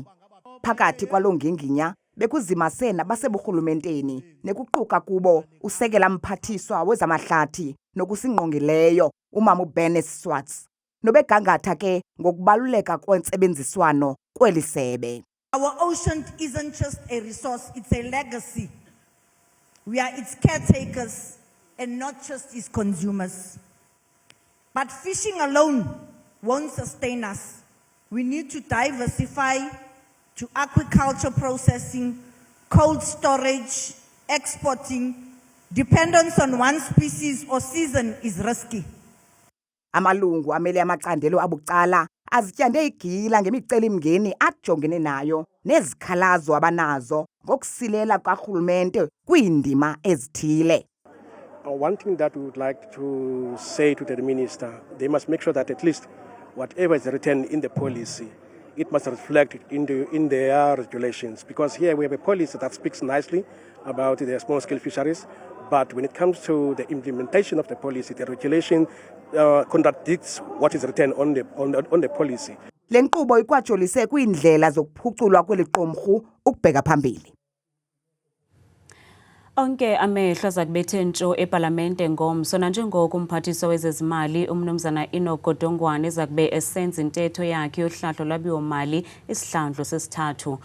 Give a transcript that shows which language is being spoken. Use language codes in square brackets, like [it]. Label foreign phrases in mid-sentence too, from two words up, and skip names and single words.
[xh] Phakathi kwaloo nginginya bekuzimase nabaseburhulumenteni nekuquka kubo usekela mphathiswa wezamahlathi nokusingqongileyo umama uBernice Swarts nobegangatha ke ngokubaluleka kwentsebenziswano kweli sebe. [en] Our ocean isn't just a resource, it's a legacy. We are its caretakers and not just its consumers. But fishing alone won't sustain us. We need to diversify to aquaculture processing, cold storage, exporting. Dependence on one species or season is risky. [xh] Amalungu amele amacandelo abucala azityande igila ngemicelimngeni ajongene nayo nezikhalazo abanazo ngokusilela karhulumente kwiindima ezithile. [en] One thing that we would like to say to the minister, they must make sure that at least whatever is written in the policy, it must reflect in their regulations. Because here we have a policy that speaks nicely about the small-scale fisheries, but when it comes to the implementation of the policy, the regulation contradicts what is written on the policy. [xh] Le nkqubo ikwajolise kwiindlela zokuphuculwa kweli qumrhu ukubheka phambili. Onke amehlo zakubethe ntsho epalamente ngomso nanjengoko umphathiswa wezezimali umnumzana Enoch Godongwana ezakube esenza intetho yakhe yohlahlo lwabiwo-mali isihlandlo sesithathu.